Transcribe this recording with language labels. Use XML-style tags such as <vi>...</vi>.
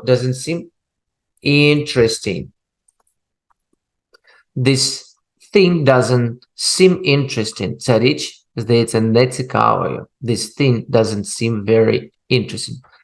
<en>Doesn't seem interesting. This thing doesn't seem interesting.</en> <uk>Ця річ здається нецікавою.</uk> <en>This thing doesn't seem very interesting.</en>